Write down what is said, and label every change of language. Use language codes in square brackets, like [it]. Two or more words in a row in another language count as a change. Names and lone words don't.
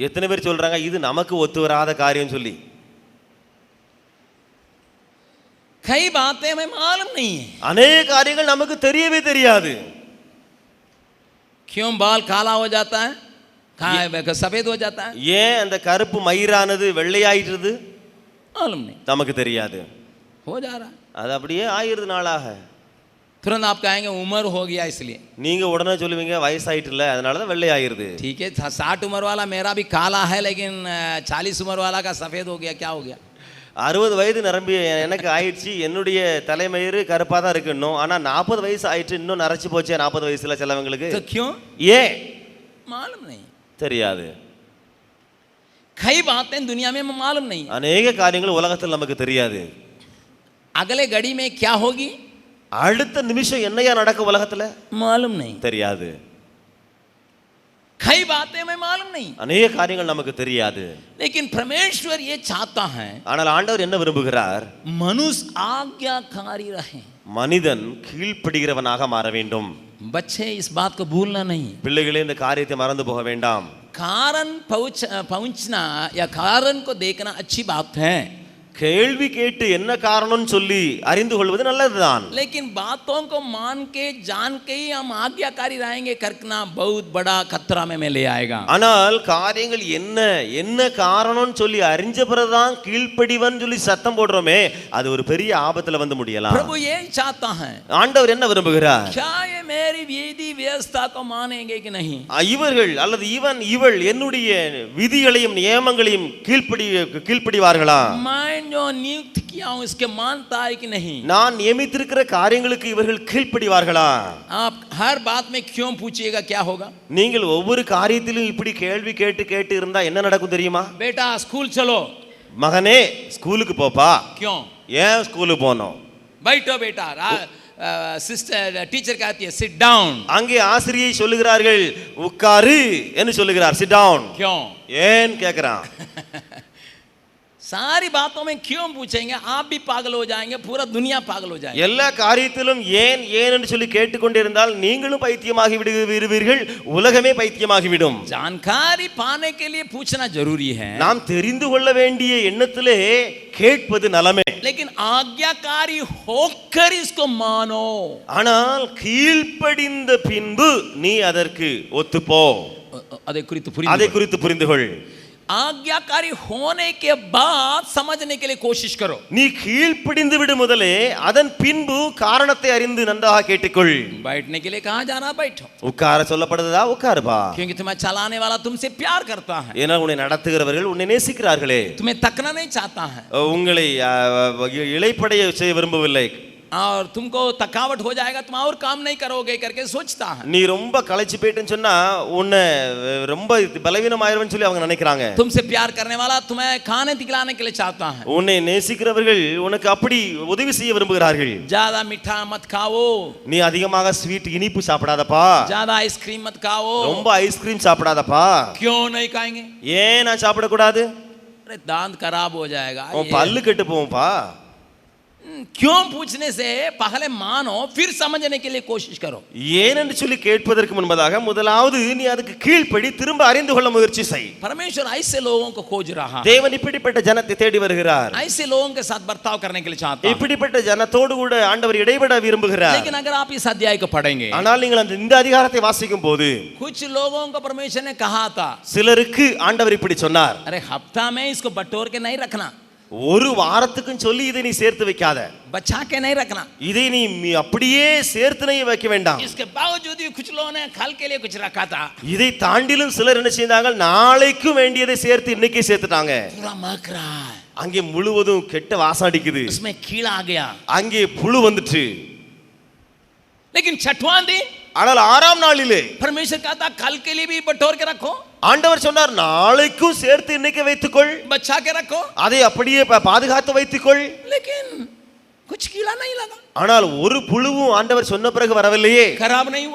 [ta] எத்தனை பேர் சொல்றாங்க இது நமக்கு ஒத்து வராத காரியம் சொல்லி? [hi] कई बातें हमें मालूम नहीं है। [ta] अनेक காரியங்கள் நமக்கு தெரியவே தெரியாது. [hi] क्यों बाल काला हो जाता है, सफेद हो जाता है, [ta] ஏன் அந்த கருப்பு மயிரானது வெள்ளையாயிடுது [hi] मालूम नहीं, [ta] நமக்கு தெரியாது. [hi] हो जा रहा है, [ta] அது அப்படியே ஆயிடுது நாளாக. [hi] तुरंत आप कहेंगे उम्र हो गया इसलिए। [ta] நீங்க உடனே சொல்லுவீங்க வயசாயிட்டுல அதனால தான் வெள்ளையாயிருது. [hi] ठीक है, 60 उम्र वाला मेरा भी काला है, लेकिन 40 उम्र वाला का सफेद हो गया, क्या हो गया? [ta] 60 வயது நிரம்பி எனக்கு ஆயிடுச்சு, என்னுடைய தலைமயிறு கருப்பாக தான் இருக்கணும், ஆனால் 40 வயசு ஆயிடுச்சு, இன்னும் நரைச்சி போச்சே 40 வயசுல சிலவங்களுக்கு. [hi] तो क्यों? [ta] ஏன் [hi] मालूम नहीं। [ta] தெரியாது. [hi] कई बातें दुनिया में मालूम नहीं है। [ta] அநேக காரியங்கள் உலகத்தில் நமக்கு தெரியாது. [hi] अगले घड़ी में क्या होगी [ta] அடுத்த நிமிஷம் என்னையா நடக்கும் உலகத்துல [hi] मालूम नहीं। [ta] தெரியாது. [hi] कई बातें में मालूम नहीं, [ta] அநேக காரியங்கள் நமக்கு தெரியாது. [hi] लेकिन परमेश्वर ये चाहता है [ta] ஆனால் ஆண்டவர் என்ன விரும்புகிறார்? [hi] मनुष्य आज्ञाकारी रहे। [ta] மனிதன் கீழ்ப்படிகிறவனாக மாற வேண்டும். [hi] बच्चे इस बात को भूलना नहीं। [ta] பிள்ளைகளே இந்த காரியத்தை மறந்து போக வேண்டாம். [hi] कारण पहुंचना या कारण को देखना अच्छी बात है, [ta] கேள்வி கேட்டு என்ன காரணம்னு சொல்லி அறிந்து கொள்வது நல்லதுதான். [hi] लेकिन बातों को मान के जान के ही हम आज्ञाकारी रहेंगे करना बहुत बड़ा खतरा में ले आएगा। [ta] ஆனால் காரியங்கள் என்ன என்ன காரணம்னு சொல்லி அறிஞ்ச பிறகுதான் கீழ்ப்படிவன் சொல்லி சத்தம் போடுறோமே, அது ஒரு பெரிய ஆபத்துல வந்து முடியலாம். [hi] प्रभु ये चाहता है, [ta] ஆண்டவர் என்ன விரும்புகிறார்? [hi] क्या ये मेरी विधि व्यवस्था को मानेंगे कि नहीं? [ta] இவர்கள் அல்லது இவள் என்னுடைய விதிகளையும் நியமங்களையும் கீழ்ப்படிவார்களா? [hi] मैं जो नियुक्त किया हूं इसके मानता है कि नहीं? [ta] நான் நியமித்திருக்கிற காரியங்களுக்கு இவர்கள் கீழ்ப்படிவார்களா? [hi] आप हर बात में क्यों पूछिएगा क्या होगा? [ta] நீங்கள் ஒவ்வொரு காரியத்திலும் இப்படி கேள்வி கேட்டு இருந்தா என்ன நடக்கும் தெரியுமா? [hi] बेटा स्कूल चलो। [ta] மகனே ஸ்கூலுக்கு போப்பா. [hi] क्यों? [ta] ஏன் ஸ்கூலுக்கு போனோம்? [hi] बैठो बेटा। सिस्टर टीचर कहती है [en] sit down. [ta] அங்கே ஆசிரியை சொல்லுகிறார்கள் உட்காரு என்று சொல்லுகிறார், [en] sit down. [hi] क्यों? [ta] ஏன் கேக்குறான்? [hi] सारी बातों में क्यों पूछेंगे? आप भी पागल हो जाएंगे, पूरा दुनिया पागल हो जाएगी। [ta] எல்லா காரியத்திலும் ஏன் ஏன் என்று சொல்லி கேட்டுக்கொண்டிருந்தால் நீங்களும் பைத்தியமாகி விடுவீர்கள், உலகமே பைத்தியமாகி விடும். [hi] जानकारी पाने के लिए पूछना जरूरी है, [ta] நாம் தெரிந்து கொள்ள வேண்டிய எண்ணத்திலே கேட்பது நலமே. [hi] लेकिन आज्ञाकारी होकर इसको मानो। [ta] ஆனால் கீழ்ப்படிந்த பின்பு நீ அதற்கு ஒத்துப்போ. அதை குறித்து புரிந்து கொள். [hi] आज्ञाकारी होने के बाद समझने के लिए कोशिश करो। [ta] நீ கீழ்ப்படிந்து விடு முதலே, அதன் பின்பு காரணத்தை அறிந்து நன்றாக கேட்டுக்கொள். [hi] बैठने के लिए कहाँ जाना? बैठो। [ta] உட்கார சொல்லப்படுதா? உட்காருப்பா. [hi] क्योंकि तुम्हें चलाने वाला तुमसे प्यार करता है, [ta] ஏன்னா உன்னை நடத்துகிறவர்கள் உன்னை நேசிக்கிறார்களே. [hi] तुम्हें तकना नहीं चाहता है [ta] உங்களை இளைப்படைய செய்ய விரும்பவில்லை. [hi] और तुमको थकावट हो जाएगा, तुम और काम नहीं करोगे करके सोचता है। [ta] நீ ரொம்ப களைச்சு போயிட்டேன்னு சொன்னா உன்னை ரொம்ப பலவீனமாயிருவன்னு சொல்லி அவங்க நினைக்கிறாங்க. [hi] तुमसे प्यार करने वाला तुम्हें खाने खिलाने के लिए चाहता है। [ta] உன்னை நேசிக்கிறவர்கள் உனக்கு அப்படி உதவி செய்ய விரும்புகிறார்கள். [hi] ज्यादा मीठा मत खाओ, [ta] நீ அதிகமாக ஸ்வீட் இனிப்பு சாப்பிடாதப்பா. [hi] ज्यादा आइसक्रीम मत खाओ। [ta] ரொம்ப ஐஸ்கிரீம் சாப்பிடாதப்பா. [hi] क्यों नहीं खाएंगे? [ta] ஏன் நான் சாப்பிடக்கூடாது? [hi] अरे दांत खराब हो जाएगा। [ta] உன் பல்லு கெட்டு போகும்பா. [hi] क्यों पूछने से पहले मानो, फिर समझने के लिए कोशिश करो। [ta] ஏன் என்று சொல்லி கேட்பதற்கு முன்பதாக முதலாவது நீ அதுக்கு கீழ்ப்படி திரும்ப அறிந்து கொள்ள முயற்சி செய். [hi] परमेश्वर ऐसे लोगों को खोज रहा है, [ta] தேவன் இப்படிப்பட்ட ஜனத்தை தேடி வருகிறார். [hi] ऐसे लोगों के साथ बर्ताव करने के लिए चाहता है। [ta] இப்படிப்பட்ட ஜனத்தோடு கூட ஆண்டவர் இடைபட விரும்புகிறார். [hi] लेकिन अगर आप इस अध्याय को पढ़ेंगे, [ta] ஆனால் நீங்கள் இந்த அதிகாரத்தை வாசிக்கும் போது [hi] कुछ लोगों को परमेश्वर ने कहा था, [ta] சிலருக்கு ஆண்டவர் இப்படி சொன்னார், [hi] अरे हफ्ता में इसको बटोर के नहीं रखना, [ta] ஒரு வாரத்துக்கு சொல்லி இதை நீ சேர்த்து வைக்காத, [hi] बचा के नहीं रखना। [ta] இதை நீ அப்படியே சேர்த்து வைக்க வேண்டாம். [hi] इसके बावजूद भी कुछ लोगों ने कल के लिए कुछ रखा था, [ta] இதை தாண்டிலும் சிலர் என்ன செய்தாங்க, நாளைக்கு வேண்டியதை சேர்த்து இன்னைக்கே சேர்த்துட்டாங்க. [hi] पूरा महक रहा है, [ta] அங்கே முழுவதும் கெட்ட வாசம் அடிக்குது, [hi] उसमें कीड़ा आ गया। [ta] அங்கே புழு வந்துச்சு. [hi] लेकिन छठवां दिन [ta] ஆனால் ஆறாம் நாளிலே [hi] परमेश्वर कहता कल के लिए भी बटोर के रखो, [ta] ஆண்டவர் சொன்னார் நாளைக்கும் சேர்த்து இன்னைக்கு வைத்துக்கொள், [hi] बचा के रखो, [ta] அதை அப்படியே பாதுகாத்து வைத்துக்கொள். [hi] लेकिन कुछ कीड़ा नहीं लगा, [ta] ஆனால் ஒரு புழுவும் ஆண்டவர் சொன்ன பிறகு வரவில்லையே, [hi] खराब नहीं हुआ।